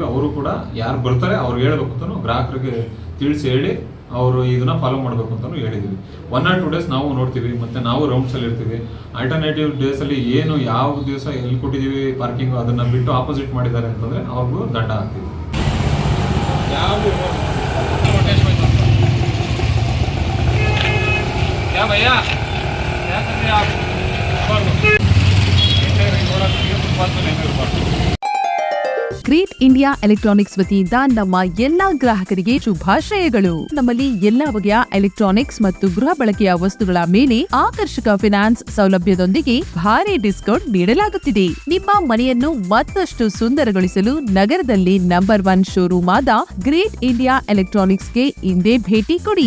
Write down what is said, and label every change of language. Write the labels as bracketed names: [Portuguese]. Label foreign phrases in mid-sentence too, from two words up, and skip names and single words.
[Kannada] ಅವರು ಕೂಡ ಯಾರು ಬರ್ತಾರೆ ಅವ್ರಿಗೆ ಹೇಳ್ಬೇಕು ಅಂತಲೂ ಗ್ರಾಹಕರಿಗೆ ತಿಳಿಸಿ ಹೇಳಿ ಅವರು ಇದನ್ನು ಫಾಲೋ ಮಾಡಬೇಕು ಅಂತಲೂ ಹೇಳಿದ್ದೀವಿ. [English] 1 or 2 days [Kannada] ನಾವು ನೋಡ್ತೀವಿ, ಮತ್ತು ನಾವು ರೌಂಡ್ಸಲ್ಲಿ ಇರ್ತೀವಿ. ಆಲ್ಟರ್ನೇಟಿವ್ ಡೇಸಲ್ಲಿ ಏನು ಯಾವ ದಿವಸ ಎಲ್ಲಿ ಕೊಟ್ಟಿದ್ದೀವಿ ಪಾರ್ಕಿಂಗು ಅದನ್ನು ಬಿಟ್ಟು ಆಪೋಸಿಟ್ ಮಾಡಿದ್ದಾರೆ ಅಂತಂದರೆ ಅವ್ರಿಗೂ ದಂಡ ಹಾಕ್ತೀವಿ. [Hindi] क्या भैया क्या कर रहे हैं आप? [Kannada] ಗ್ರೇಟ್ ಇಂಡಿಯಾ ಎಲೆಕ್ಟ್ರಾನಿಕ್ಸ್ ವತಿಯಿಂದ ನಮ್ಮ ಎಲ್ಲಾ ಗ್ರಾಹಕರಿಗೆ ಶುಭಾಶಯಗಳು. ನಮ್ಮಲ್ಲಿ ಎಲ್ಲಾ ಬಗೆಯ ಎಲೆಕ್ಟ್ರಾನಿಕ್ಸ್ ಮತ್ತು ಗೃಹ ಬಳಕೆಯ ವಸ್ತುಗಳ ಮೇಲೆ ಆಕರ್ಷಕ ಫಿನಾನ್ಸ್ ಸೌಲಭ್ಯದೊಂದಿಗೆ ಭಾರಿ ಡಿಸ್ಕೌಂಟ್ ನೀಡಲಾಗುತ್ತಿದೆ. ನಿಮ್ಮ ಮನೆಯನ್ನು ಮತ್ತಷ್ಟು ಸುಂದರಗೊಳಿಸಲು ನಗರದಲ್ಲಿ ನಂಬರ್ 1 ಶೋರೂಮ್ ಆದ ಗ್ರೇಟ್ ಇಂಡಿಯಾ ಎಲೆಕ್ಟ್ರಾನಿಕ್ಸ್ಗೆ ಇಂದೇ ಭೇಟಿ ಕೊಡಿ.